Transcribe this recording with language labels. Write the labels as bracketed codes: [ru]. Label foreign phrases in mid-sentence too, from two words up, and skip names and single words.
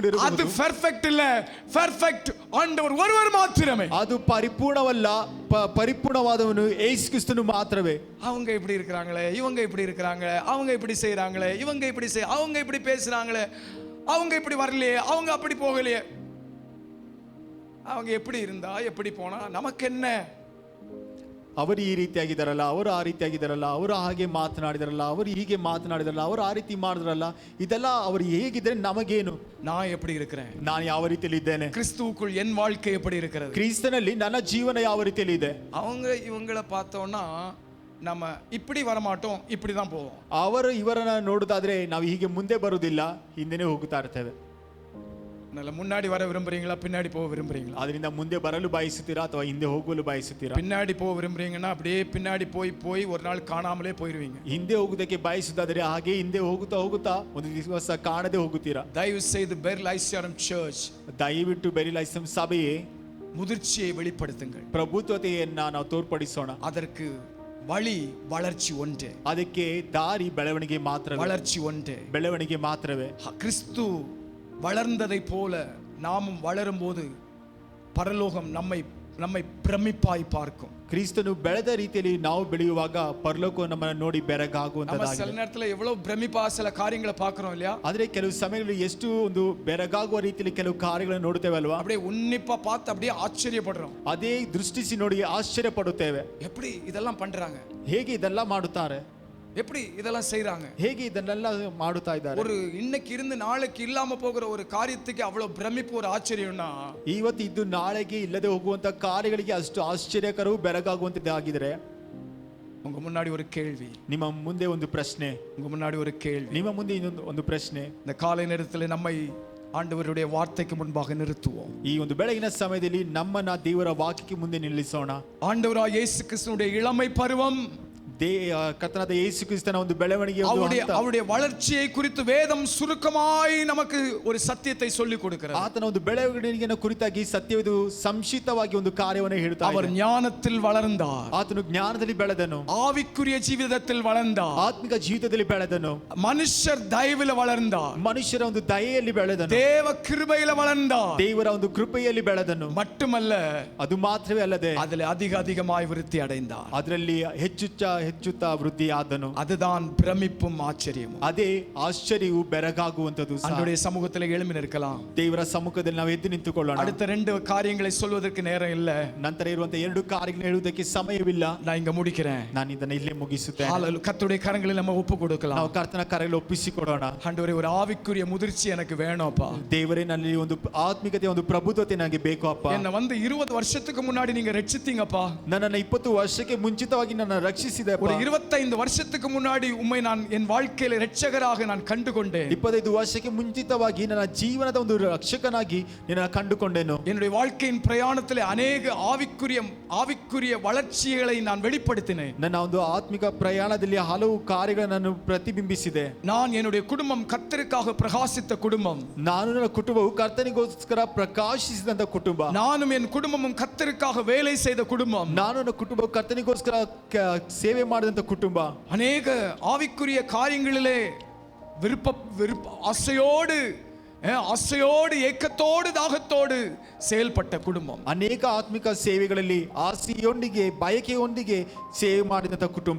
[ta] அது [kn] ಇರಬಹುದು. [ta] பெர்ஃபெக்ட் இல்ல, பெர்ஃபெக்ட் ஆண்டவர் ஒருவர் மாத்திரமே. [kn] ಅದು ಪರಿಪೂರ್ಣವಲ್ಲ, ಪರಿಪೂರ್ಣವಾದವನು ಯೇಸು ಕ್ರಿಸ್ತನು ಮಾತ್ರವೇ. [ta] அவங்க இப்படி இருக்கிறாங்களே, இவங்க இப்படி இருக்கிறாங்க, அவங்க இப்படி செய்றாங்களே, இவங்க இப்படி அவங்க இப்படி பேசுறாங்களே, அவங்க இப்படி வரலையே, அவங்க அப்படி போகலையே, அவங்க எப்படி இருந்தா எப்படி போனா நமக்கு என்ன? [kn] ಅವರು ಈ ರೀತಿಯಾಗಿದ್ದಾರಲ್ಲ, ಅವರು ಆ ರೀತಿಯಾಗಿದ್ದಾರಲ್ಲ, ಅವರು ಹಾಗೆ ಮಾತನಾಡಿದಾರಲ್ಲ, ಅವರು ಹೀಗೆ ಮಾತನಾಡಿದಾರಲ್ಲ, ಅವರು ಆ ರೀತಿ ಮಾಡಿದ್ರಲ್ಲ, ಇದೆಲ್ಲ ಅವರು ಹೇಗಿದ್ರೆ ನಮಗೇನು? [ta] நான் எப்படி இருக்கிறேன், [kn] ನಾನು ಯಾವ ರೀತಿಯಲ್ಲಿ ಇದ್ದೇನೆ, [ta] கிறிஸ்துவுக்குள் என் வாழ்க்கை எப்படி இருக்கிறது, [kn] ಕ್ರಿಸ್ತನಲ್ಲಿ ನನ್ನ ಜೀವನ ಯಾವ ರೀತಿಯಲ್ಲಿ ಇದೆ. [ta] அவங்க இவங்களை பார்த்தோம்னா நம்ம இப்படி வரமாட்டோம், இப்படி தான் போவோம். [kn] ಅವರು ಇವರನ್ನ ನೋಡುದಾದ್ರೆ ನಾವು ಹೀಗೆ ಮುಂದೆ ಬರುವುದಿಲ್ಲ, ಹಿಂದೆನೇ ಹೋಗುತ್ತಾ ಇರ್ತೇವೆ. [ta] நல்ல முன்னாடி வர விரும்புறீங்களா, பின்னாடி போக விரும்புறீங்களா? [kn] ಅದರಿಂದ ಮುಂದೆ ಬರಲು ಬಯಸುತ್ತೀರಾ ಅಥವಾ ಹಿಂದೆ ಹೋಗಲು ಬಯಸುತ್ತೀರಾ? [ta] பின்னாடி போக விரும்புறீங்கன்னா அப்படியே பின்னாடி போய் ஒரு நாள் காணாமலே போயிருவீங்க. [kn] ಹಿಂದೆ ಹೋಗುವುದಕ್ಕೆ ಬಯಸುವುದಾದ್ರೆ ಹಾಗೆ ಹಿಂದೆ ಹೋಗುತ್ತಾ ಒಂದು ದಿವಸ ಕಾಣದೆ ಹೋಗುತ್ತೀರಾ. [ta] தயவு செய்து பெர் லைஸ்யாரம் சர்ச், [kn] ದಯವಿಟ್ಟು ಬೆರಿ ಲೈಸಮ್ ಸಭೆಯೇ [ta] முதிர்ச்சியை வெளிப்படுத்துங்கள். [kn] ಪ್ರಭುತ್ವತೆಯನ್ನ ನಾವು ತೋರ್ಪಡಿಸೋಣ. [ta] அதற்கு வழி வளர்ச்சி ஒன்றே, [kn] ಅದಕ್ಕೆ ದಾರಿ ಬೆಳವಣಿಗೆ ಮಾತ್ರವೇ, [ta] வளர்ச்சி ஒன்றே, [kn] ಬೆಳವಣಿಗೆ ಮಾತ್ರವೇ. [ta] கிறிஸ்து வளர்ந்ததை போல நாமும் வளரும் போது பரலோகம் நம்மை பிரமிப்பாய் பார்க்கும். [kn] ಕ್ರಿಸ್ತನು ಬೆಳೆದ ರೀತಿಯಲ್ಲಿ ನಾವು ಬೆಳೆಯುವಾಗ ಪರಲೋಕ ನಮ್ಮನ್ನು ನೋಡಿ [ta] நம்ம [kn] ಬೆರಗಾಗುವಂತದ್ದಾಗಿದೆ. [ta] சில நேரத்துல எவ்வளவு பிரமிப்பா சில காரியங்களை பார்க்கிறோம் இல்லையா? [kn] ಆದ್ರೆ ಕೆಲವು ಸಮಯಗಳಲ್ಲಿ ಎಷ್ಟು ಒಂದು ಬೆರಗಾಗುವ ರೀತಿಯಲ್ಲಿ ಕೆಲವು ಕಾರ್ಯಗಳನ್ನು ನೋಡುತ್ತೇವೆ ಅಲ್ವಾ? [ta] அப்படியே உன்னிப்பா பார்த்து அப்படியே ஆச்சரியப்படுறோம். [kn] ಅದೇ ದೃಷ್ಟಿಸಿ ನೋಡಿ ಆಶ್ಚರ್ಯ ಪಡುತ್ತೇವೆ. [ta] எப்படி இதெல்லாம் பண்றாங்க, [kn] ಹೇಗೆ ಇದೆಲ್ಲ ಮಾಡುತ್ತಾರೆ, [ta] எப்படி இதெல்லாம் செய்றாங்க? [kn] ಹೇಗೆ ಇದನ್ನೆಲ್ಲ ಮಾಡುತ್ತಾ ಇದ್ದಾರೆ? [ta] ஒரு இன்னைக்கு இருந்து நாளைக்கு இல்லாம போகிற ஒரு காரியத்துக்கு அவ்வளவு பிரமிப்பு ஒரு ஆச்சரியம்னா [kn] ಇವತ್ತು ಇದ್ದು ನಾಳೆಗೆ ಇಲ್ಲದೆ ಹೋಗುವಂತ ಕಾರ್ಯಗಳಿಗೆ ಅಷ್ಟು ಆಶ್ಚರ್ಯಕರವೂ ಬೆರಗಾಗುವಂತದ್ದಾಗಿದ್ರೆ [ta] உங்க முன்னாடி ஒரு கேள்வி, [kn] ನಿಮ್ಮ ಮುಂದೆ ಒಂದು ಪ್ರಶ್ನೆ, [ta] உங்க முன்னாடி ஒரு கேள்வி. [kn] ನಿಮ್ಮ ಮುಂದೆ ಇನ್ನೊಂದು ಒಂದು ಪ್ರಶ್ನೆ. [ta] இந்த காலை நேரத்தில் நம்மை ஆண்டவருடைய வார்த்தைக்கு முன்பாக நிறுத்துவோம். [kn] ಈ ಒಂದು ಬೆಳಗಿನ ಸಮಯದಲ್ಲಿ ನಮ್ಮನ್ನ ದೇವರ ವಾಕ್ಯಕ್ಕೆ ಮುಂದೆ ನಿಲ್ಲಿಸೋಣ. [ta] ஆண்டவராய் இயேசு கிறிஸ்துவினுடைய இளமை பருவம், [kn] ಕರ್ತನಾದ ಯೇಸು ಕ್ರಿಸ್ತನ ಒಂದು ಬೆಳವಣಿಗೆ, [ta] அவருடைய வளர்ச்சியை குறித்து வேதம் சுருக்கமாய் நமக்கு ஒரு சத்தியத்தை சொல்லிக் கொடுக்கிறது. [kn] ಆತನ ಒಂದು ಬೆಳವಣಿಗೆಯನ್ನು ಕುರಿತಾಗಿ ಸತ್ಯವಿದು ಸಂಕ್ಷಿಪ್ತವಾಗಿ ಒಂದು ಕಾರ್ಯವನ್ನು ಹೇಳುತ್ತಾ [ta] அவர் ஞானத்தில் வளர்ந்தார், [kn] ಆತನು ಜ್ಞಾನದಲ್ಲಿ ಬೆಳೆದನು, [ta] ஆவிக்குரிய ஜீவிதத்தில் வளர்ந்தார், [kn] ಆತ್ಮಿಕ ಜೀವಿತದಲ್ಲಿ ಬೆಳೆದನು, [ta] மனுஷர் தயவில் வளர்ந்தார், [kn] ಮನುಷ್ಯರ ಒಂದು ದಯೆಯಲ್ಲಿ ಬೆಳೆದನು, [ta] தேவ கிருபையில வளர்ந்தார், [kn] ದೇವರ ಒಂದು ಕೃಪೆಯಲ್ಲಿ ಬೆಳೆದನು. [ta] மட்டுமல்ல [kn] ಅದು ಮಾತ್ರವೇ ಅಲ್ಲದೆ [ta] அதில் அதிகமாய் விருத்தி அடைந்தார். [kn] ಅದರಲ್ಲಿ ಹೆಚ್ಚುತ್ತಾ ವೃದ್ಧಿ ಆದನು. [ta] அதுதான் பிரமிப்பும் ஆச்சரியமும். [kn] ಅದೇ ಆಶ್ಚರ್ಯವು ಬೆರಗಾಗುವಂತದ್ದು. [ta] அவருடைய சமூகத்தில் எழும்பி நிற்கலாம். [kn] ದೇವರ ಸಮ್ಮುಖದಲ್ಲಿ ನಾವು ಎದ್ದು ನಿಂತುಕೊಳ್ಳೋಣ. [ta] அடுத்த 2 காரியங்களை சொல்வதற்கு நேரம் இல்ல. [kn] ನಂತರ ಇರುವಂತ 2 ಕಾರ್ಯಗಳನ್ನು ಹೇಳುವುದಕ್ಕೆ ಸಮಯವಿಲ್ಲ. [ta] நான் இங்க முடிக்கிறேன். [kn] ನಾನು ಇದನ್ನ ಇಲ್ಲೇ ಮುಗಿಸುತ್ತೇನೆ. [ta] ஹalleluya. கர்த்தருடைய கரங்களில் நம்ம ஒப்பு கொடுக்கலாம். [kn] ನಾವು ಕರ್ತನ ಕರಗಳಲ್ಲಿ ಒಪ್ಪಿಸಿಕೊಡೋಣ. [ta] ஆண்டவரே, ஒரு ஆவிக்குரிய முதிர்ச்சி எனக்கு வேணும்ப்பா. [kn] ದೇವರೇ, ನನ್ನಲ್ಲಿ ಒಂದು ಆತ್ಮಿಕತೆ, ಒಂದು ಪ್ರಬುದ್ಧತೆ ನನಗೆ ಬೇಕು ಅಪ್ಪ. [ta] என்ன வந்து 20 வருஷத்துக்கு முன்னாடி நீங்க ரட்சித்தீங்கப்பா. [kn] ನನ್ನನ್ನು 20 ವರ್ಷಕ್ಕೆ ಮುಂಚಿತವಾಗಿ ನನ್ನ ರಕ್ಷಿಸಿದೆ. [ta] ஒரு 25 வருஷத்துக்கு முன்னாடி உம்மை நான் என் வாழ்க்கையில இரட்சகராக நான் கண்டுகொண்டேன். [kn] 25 ವರ್ಷಕ್ಕೆ ಮುಂಚಿತವಾಗಿ ನನ್ನ ಜೀವನದ ಒಂದು ರಕ್ಷಕನಾಗಿ ನಿನ್ನನ್ನು ಕಂಡುಕೊಂಡೆನು. [ta] என்னுடைய வாழ்க்கையின் பிரயாணத்திலே அநேக ஆவிக்குரிய வளர்ச்சிகளை நான் வெளிப்படுத்தினேன். [kn] ನನ್ನ ಒಂದು ಆತ್ಮಿಕ ಪ್ರಯಾಣದಲ್ಲಿ ಹಲವು ಕಾರ್ಯಗಳನ್ನು ಪ್ರತಿಬಿಂಬಿಸಿದೆ. [ta] நான் என்னுடைய குடும்பம் கர்த்தருக்காக பிரகாசித்த குடும்பம். [kn] ನಾನು ನನ್ನ ಕುಟುಂಬವು ಕರ್ತನಿಗೋಸ್ಕರ ಪ್ರಕಾಶಿಸಿದಂತ ಕುಟುಂಬ. [ta] நானும் என் குடும்பமும் கர்த்தருக்காக வேலை செய்த குடும்பம். [kn] ನಾನು ನನ್ನ ಕುಟುಂಬವು ಕರ್ತನಿಗೋಸ್ಕರ ಸೇವೆ ಮಾಡಿದಂತ ಕುಟುಂಬ. [ta] அநேக ஆவிக்குரிய காரியங்களிலே ஆசையோடு ஏக்கத்தோடு தாகத்தோடு செயல்பட்ட குடும்பம். [kn] ಅನೇಕ ಆತ್ಮಿಕ ಸೇವೆಗಳಲ್ಲಿ ಆಸೆಯೊಂದಿಗೆ ಬಯಕೆಯೊಂದಿಗೆ ಸೇವೆ ಮಾಡಿದಂತ ಕುಟುಂಬ.